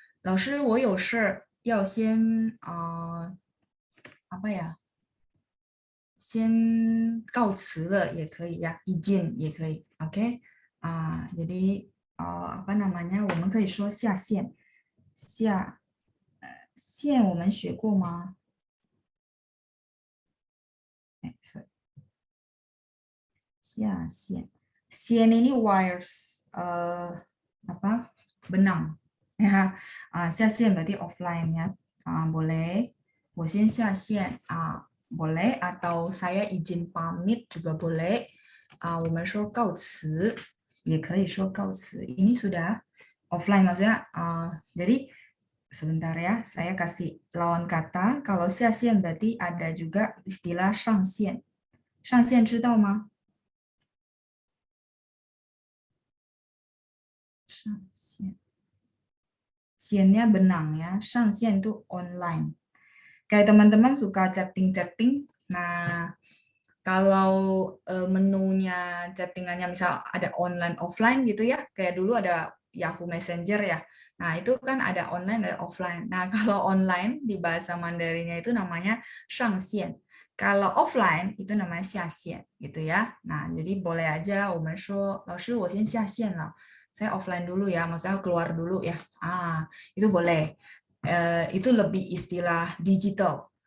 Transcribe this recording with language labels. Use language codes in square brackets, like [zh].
[zh] 老师，我有事要先 [id] apa ya？ [zh] 先告辞了也可以呀，意见也可以，OK？ [id] jadi apa namanya？ [zh] 我们可以说下线，线我们学过吗？ [id] sorry， 下线，线ini wires apa benang ya, 下线 berarti offline ya. boleh. [zh] 我先下线 [id] boleh atau saya izin pamit juga boleh. [zh] 我们说告辞也可以说告辞. [id] Ini sudah offline maksudnya. Jadi sebentar ya, saya kasih lawan kata. Kalau 下线 berarti ada juga istilah 上线. [zh] 上线知道吗？ [id] 上线，线nya benang ya, 上线 itu online. Kayak teman-teman suka chatting-chatting. Nah, kalau menunya chattingannya misal ada online offline gitu ya, kayak dulu ada Yahoo Messenger ya. Nah, itu kan ada online dan offline. Nah, kalau online di bahasa Mandarinnya itu namanya 上线. Kalau offline itu namanya 下线 gitu ya. Nah, jadi boleh aja [zh] 我们说老师我先下线了. [id] Saya offline dulu ya, maksudnya keluar dulu ya. Itu boleh. Itu lebih istilah digital.